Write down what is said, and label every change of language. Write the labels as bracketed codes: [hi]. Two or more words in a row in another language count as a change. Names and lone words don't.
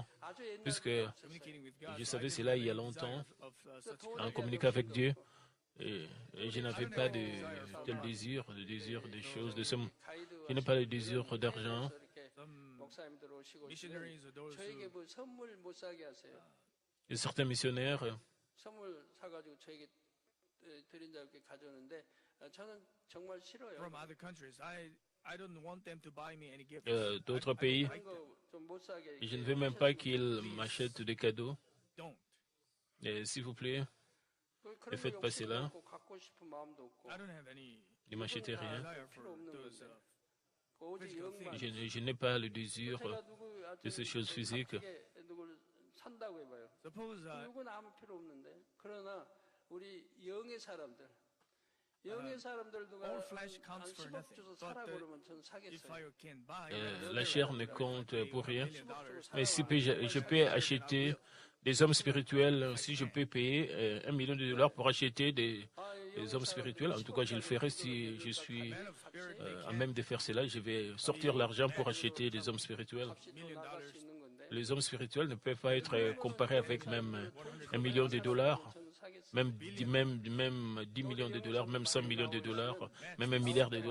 [fr] Puisque je savais cela il y a longtemps, en communiquant avec Dieu, et je n'avais pas de tel désir, des choses, de somme. Je n'ai pas le désir d'argent. Et certains missionnaires [ko] 선물 사가지고 저에게 드린 자 이렇게 가져오는데 저는 정말 싫어요. [fr] d'autres pays, [ko] 그런 거좀못 사게. [fr] je ne veux même pas qu'ils m'achètent des cadeaux. Et s'il vous plaît, ne faites pas cela. [ko] 갖고 싶은 마음도 없고 [fr] Ne m'achetez rien. [ko] 필요 없는 건데. 오직 영만. [fr] Je n'ai pas le désir [ko] 제가 누구 [fr] de ces choses physiques. [ko] 누구를 산다고 해봐요. 누구는 아무 필요 없는데. 그러나 우리 영의 사람들, 영의 사람들 누가 한 10억 줘서 사라 그러면 저는 사겠어요. [fr] La chair ne compte pour rien. Mais si je peux acheter des hommes spirituels, si je peux payer $1 million pour acheter des hommes spirituels, en tout cas je le ferai si je suis à même de faire cela. Je vais sortir l'argent pour acheter des hommes spirituels. Les hommes spirituels ne peuvent pas être comparés avec même $1 million, même 10 millions de dollars, même 100 millions de dollars, même $1 milliard.